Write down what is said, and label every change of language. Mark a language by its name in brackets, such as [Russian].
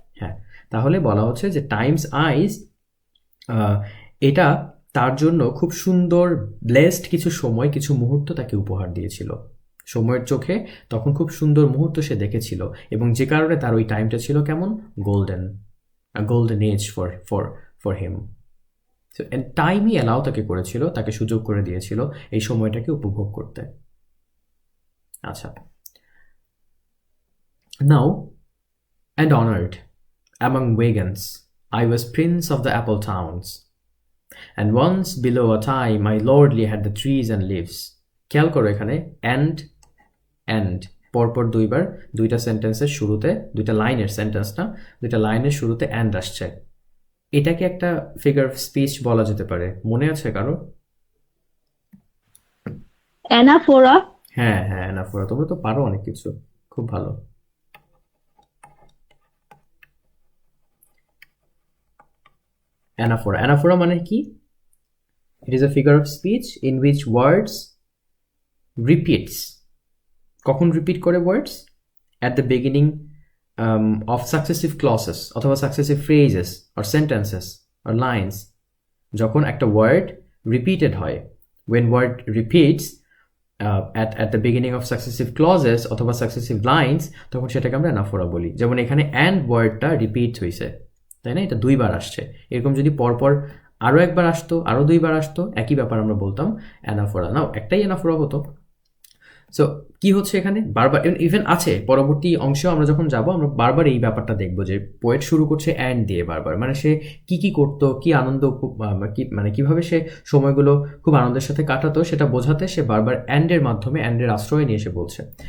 [Bangla] হ্যাঁ, তাহলে বলা হচ্ছে যে টাইমস আইজ এটা তার জন্য খুব সুন্দর, ব্লেসড কিছু সময়, কিছু মুহূর্ত তাকে উপহার দিয়েছিল। সময়ের চোখে তখন খুব সুন্দর মুহূর্ত সে দেখেছিল, এবং যে কারণে তার ওই টাইমটা ছিল কেমন? [English] Golden age for him. [Bangla] টাইমই অ্যালাউ তাকে করেছিল, তাকে সুযোগ করে দিয়েছিল এই সময়টাকে উপভোগ করতে। [English] আচ্ছা, now and honored among Vegans, I was prince of the apple towns. And once below a time I lordly had the trees and leaves. [Bangla] খেয়াল করো এখানে and পরপর দুইবার, দুইটা সেন্টেন্সের শুরুতে, দুইটা লাইনের সেন্টেন্স না, দুইটা লাইনের শুরুতে and আসছে। এটাকে একটা ফিগার অফ স্পিচ বলা যেতে পারে, মনে আছে কারো? অ্যানাফোরা। হ্যাঁ, অ্যানাফোরা। তোমরা তো পারো অনেক কিছু, খুব ভালো। অ্যানাফোরা মানে কি? [English] It is a figure of speech in which words repeats. [Bangla] কখন রিপিট করে words? [English] At the beginning of successive clauses [Bangla] অথবা [English] successive phrases or sentences or lines. [Bangla] যখন একটা word repeated হয়, [English] when word repeats at the beginning of successive clauses [Bangla] অথবা successive lines, তখন সেটাকে আমরা অ্যানাফোরা বলি। যেমন এখানে and ওয়ার্ডটা রিপিট হয়েছে, তাই না? এটা দুইবার আসছে। এরকম যদি পরপর আরও একবার আসতো, আরও দুইবার আসতো, একই ব্যাপার আমরা বলতাম অ্যানাফোরা। নাও একটাই অ্যানাফোরা হতো। সো কি হচ্ছে এখানে বারবার ইভেন আছে পরবর্তী অংশেও আমরা যখন যাব আমরা বারবার এই ব্যাপারটা দেখব যে পোয়েট শুরু করছে অ্যান্ড দিয়ে বারবার, মানে সে কি করতো, কি আনন্দ কি মানে কিভাবে সে সময়গুলো খুব আনন্দের সাথে কাটাতো সেটা বোঝাতে সে বারবার অ্যান্ডের মাধ্যমে, অ্যান্ডের আশ্রয় নিয়ে এসে বলছে।